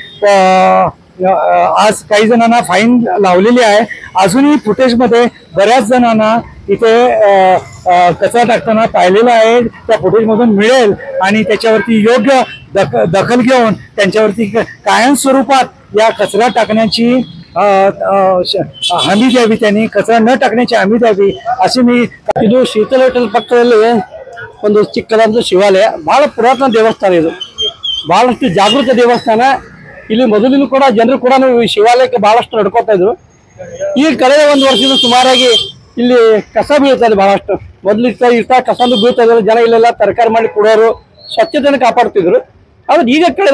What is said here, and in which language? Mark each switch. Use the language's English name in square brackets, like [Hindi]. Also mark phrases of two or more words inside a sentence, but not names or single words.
[Marathi] आज काही जणांना फाईन लावलेली आहे अजूनही फुटेजमध्ये बऱ्याच जणांना इथे कचरा टाकताना पाहिलेलं आहे त्या फुटेजमधून मिळेल आणि त्याच्यावरती योग्य दखल घेऊन त्यांच्यावरती कायमस्वरूपात या कचरा टाकण्याची हमी द्यावी त्यांनी कचरा न टाकण्याची हमी द्यावी अशी मी [Kannada] ಇದು ಶೀತಲ ಹೋಟೆಲ್ ಪಕ್ಕದಲ್ಲಿ ಒಂದು ಚಿಕ್ಕದಾದ ಶಿವಾಲಯ ಬಹಳ ಪುರಾತನ ದೇವಸ್ಥಾನ ಇದು ಬಹಳಷ್ಟು ಜಾಗೃತ ದೇವಸ್ಥಾನ ಇಲ್ಲಿ ಮೊದಲಿನೂ ಕೂಡ ಜನರು ಕೂಡ ಈ ಶಿವಾಲಯಕ್ಕೆ ಬಹಳಷ್ಟು ನಡ್ಕೋತಾ ಇದ್ರು ಈಗ ಕಳೆದ ಒಂದು ವರ್ಷದಿಂದ ಸುಮಾರಾಗಿ ಇಲ್ಲಿ ಕಸ ಬೀಳ್ತಾ ಇದೆ ಬಹಳಷ್ಟು ಮೊದಲು ಇರ್ತಾ ಕಸನು ಬೀಳ್ತಾ ಇದ್ರು ಜನ ಇಲ್ಲೆಲ್ಲ ತರಕಾರಿ ಮಾಡಿ ಕೊಡೋರು ಸ್ವಚ್ಛತೆಯನ್ನು ಕಾಪಾಡ್ತಿದ್ರು ಆದ್ರೆ ಈಗ ಕಳೆದ